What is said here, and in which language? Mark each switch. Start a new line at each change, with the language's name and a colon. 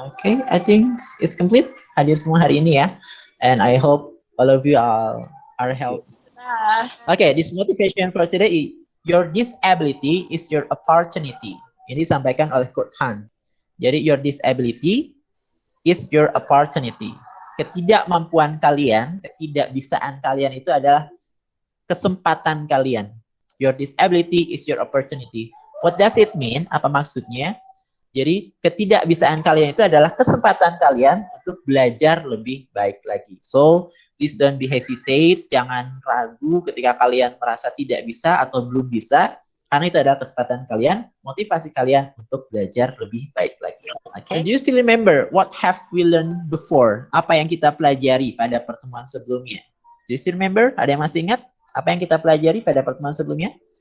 English: Okay, I think it's complete.
Indonesian: Hadir semua hari ini ya.
English: And I hope all of you are healthy. Okay, this motivation for today, your disability is your opportunity.
Indonesian: Ini disampaikan oleh Kurt Han. Jadi
English: your disability is your opportunity.
Indonesian: Ketidakmampuan kalian, ketidakbisaan kalian itu adalah kesempatan kalian.
English: Your disability is your opportunity. What does it mean?
Indonesian: Apa maksudnya? Jadi ketidakbisaan kalian itu adalah kesempatan kalian untuk belajar lebih baik lagi.
English: So, please don't be hesitate,
Indonesian: jangan ragu ketika kalian merasa tidak bisa atau belum bisa, karena itu adalah kesempatan kalian, motivasi kalian untuk belajar lebih baik lagi.
English: Okay? Do you still remember what have we learned before?
Indonesian: Apa yang kita pelajari pada pertemuan sebelumnya?
English: Do you still remember?
Indonesian: Ada yang masih ingat apa yang kita pelajari pada pertemuan sebelumnya?